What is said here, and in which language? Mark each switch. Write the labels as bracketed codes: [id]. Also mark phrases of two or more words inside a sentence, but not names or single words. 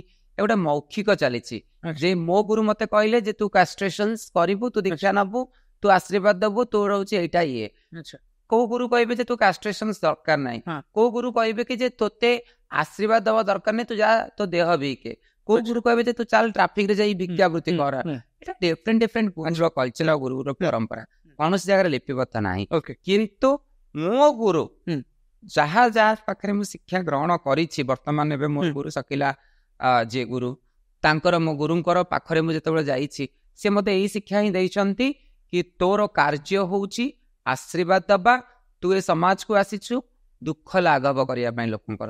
[or] ଏ ଗୋଟେ ମୌଖିକ ଚାଲିଛି ଯେ ମୋ ଗୁରୁ ମତେ କହିଲେ ଯେ ତୁ କାଷ୍ଟ୍ରେସନ କରିବୁ, ତୁ ଦୀକ୍ଷା ନବୁ, ତୁ ଆଶୀର୍ବାଦ ଦବୁ, ତୋର ହଉଛି ଏଇଟା ଇଏ। କୋଉ ଗୁରୁ କହିବେ ଯେ ତୁ କାଷ୍ଟ୍ରେସନ ଦରକାର ନାହିଁ, କୋଉ ଗୁରୁ କହିବେ କି ଯେ ତୋତେ ଆଶୀର୍ବାଦ ଦବା ଦରକାର ନାହିଁ, ତୁ ଯା ତୋ ଦେହ ବିକେ। କୋଉ ଗୁରୁ କହିବେ ଯେ ତୁ ଚାଲ ଟ୍ରାଫିକ ରେ ଯାଇ ଭିକ୍ଷାବୃତ୍ତି କର। [bn] এটা [en] different different [bn] গুরুর কলচর গুরুর পরম্পরা কৌশি জায়গায় লিপিবদ্ধ না। [or] কিন্তু ମୋ ଗୁରୁ ଯାହା ଯାହା ପାଖରେ ମୁଁ ଶିକ୍ଷା ଗ୍ରହଣ କରିଛି, ବର୍ତ୍ତମାନ ଏବେ ମୋ ଗୁରୁ ଶକିଲା ଯିଏ ଗୁରୁ, ତାଙ୍କର ମୋ ଗୁରୁଙ୍କର ପାଖରେ ମୁଁ ଯେତେବେଳେ ଯାଇଛି, ସେ ମତେ ଏଇ ଶିକ୍ଷା ହିଁ ଦେଇଛନ୍ତି କି ତୋର କାର୍ଯ୍ୟ ହଉଛି ଆଶୀର୍ବାଦ ଦବା, ତୁ ଏ ସମାଜକୁ ଆସିଛୁ ଦୁଃଖ ଲାଘବ କରିବା ପାଇଁ ଲୋକଙ୍କର।